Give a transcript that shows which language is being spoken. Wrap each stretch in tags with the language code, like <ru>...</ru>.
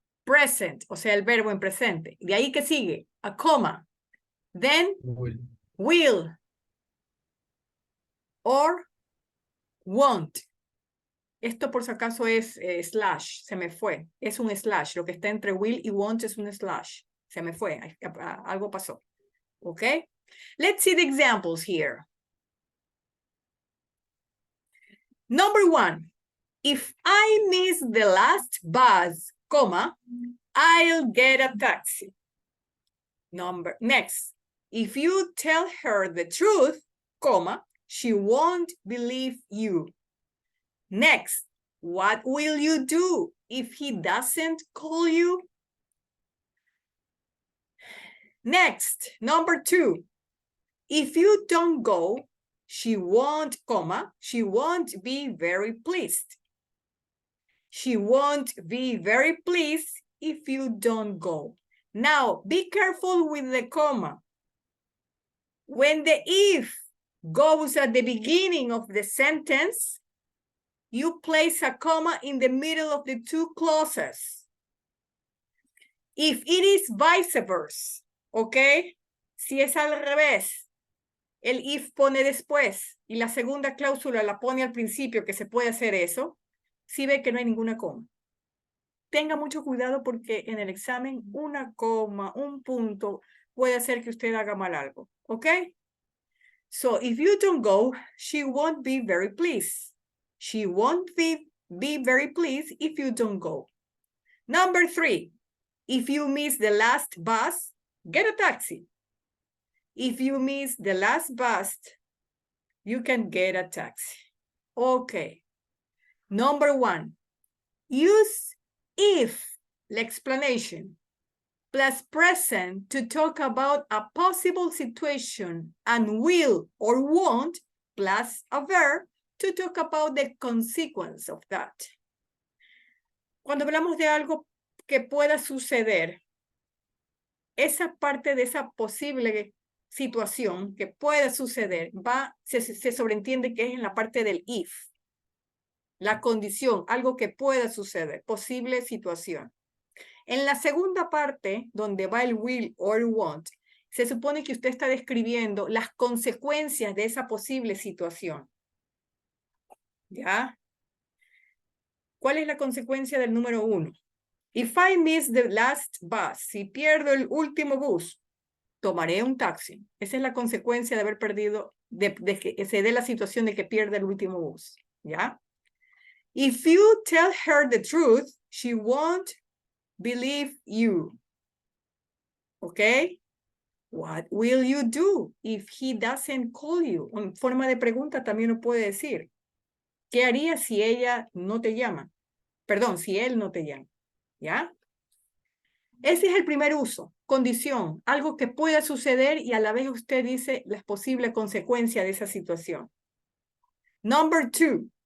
<es>Present, o sea, el verbo en presente. De ahí que sigue, a coma.</es> <en>Then, will, or won't.</en> <es>Esto por si acaso es slash, se me fue. Es un slash, lo que está entre will y won't es un slash. Se me fue, algo pasó. Okay?</es> <en>Let's see the examples here. Number 1, if I miss the last bus, comma, I'll get a taxi. Next, if you tell her the truth, comma, she won't believe you. Next, what will you do if he doesn't call you? Next, number 2, if you don't go, she won't, comma, she won't be very pleased. She won't be very pleased if you don't go. Now, be careful with the comma. When the if goes at the beginning of the sentence, you place a comma in the middle of the two clauses. If it is vice versa, okay?</en> <es>Si es al revés, el if pone después y la segunda cláusula la pone al principio, que se puede hacer eso, si ve que no hay ninguna coma. Tenga mucho cuidado porque en el examen una coma, un punto puede hacer que usted haga mal algo, okay?</es> <en>So if you don't go, she won't be very pleased. She won't be very pleased if you don't go. Number 3, if you miss the last bus, get a taxi. If you miss the last bus, you can get a taxi. Okay. Number 1, use if, the explanation, plus present to talk about a possible situation and will or won't plus a verb to talk about the consequence of that.</en> <es>Cuando hablamos de algo que pueda suceder, esa parte de esa posible situación que pueda suceder, se sobreentiende que es en la parte del if. La condición, algo que pueda suceder, posible situación. En la segunda parte, donde va el will or want, se supone que usted está describiendo las consecuencias de esa posible situación. ¿Ya? ¿Cuál es la consecuencia del número 1?</es> <en>If I miss the last bus,</en> <es>si pierdo el último bus, tomaré un taxi. Esa es la consecuencia de haber perdido, de que se dé la situación de que pierda el último bus. ¿Ya?</es> <en>If you tell her the truth, she won't believe you. ¿Ok? What will you do if he doesn't call you?</en> <es>En forma de pregunta también lo puede decir. ¿Qué harías si ella no te llama? Perdón, si él no te llama. ¿Ya? Ese es el primer uso. Condición. Algo que pueda suceder y a la vez usted dice las posibles consecuencias de esa situación.</es> <en>Number 2.</en>